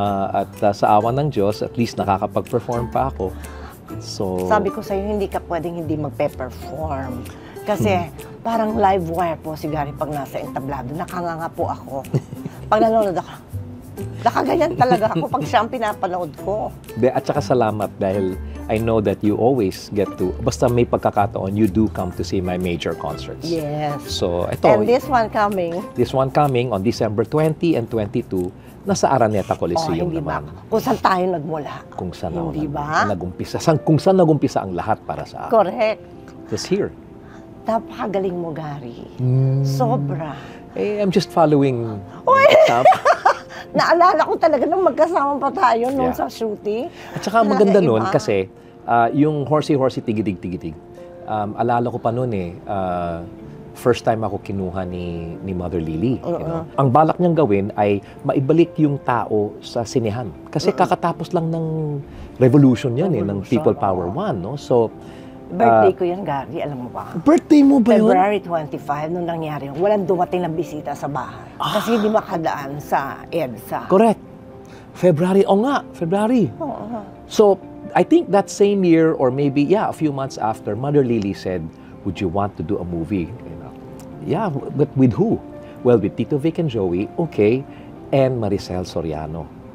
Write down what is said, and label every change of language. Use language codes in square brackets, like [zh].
[tl] At sa awa ng Diyos, at least nakakapag-perform pa ako. [en] So, [tl] sabi ko sa'yo, hindi ka pwedeng hindi magpe-perform. Kasi parang live wire po si Gary pag nasa entablado. Nakanganga po ako. Pag nanonood ako, nakaganyan talaga ako pag siya ang pinapanood ko. At saka salamat dahil [en] I know that you always get to, [tl] basta may pagkakataon, [en] you do come to see my major concerts. Yes. [tl] So, ito. [en] And this one coming? This one coming on December 20 and 22, [tl] nasa Araneta Coliseum naman. Kung saan tayo nagmula. Kung saan hindi ba? Nagumpisa. Kung saan nagumpisa ang lahat para sa akin. [en] Correct. Just here. [tl] Napakagaling mo, Gary. Sobra. [en] Eh, I'm just following. [tl] Naalala ko talaga nung magkasama pa tayo nung sa shooting. At saka maganda nun kasi yung Horsey Tigidig-Tigidig. Alala ko pa nun first time ako kinuha ni Mother Lily. [en] You know? [tl] Ang balak niyang gawin ay maibalik yung tao sa sinehan. Kasi kakatapos lang ng revolution yan ng People Power 1. No? So, birthday ko yan, Gary, alam mo ba? Birthday mo ba yun? February 25, nung nangyari yun. Walang dumating na bisita sa bahay. Kasi hindi makadaan sa EDSA. [en] Correct. February, February. So, I think that same year, or maybe, a few months after, Mother Lily said, would you want to do a movie? You know? Yeah, but with who? Well, with Tito Vic and Joey, okay, and Maricel Soriano.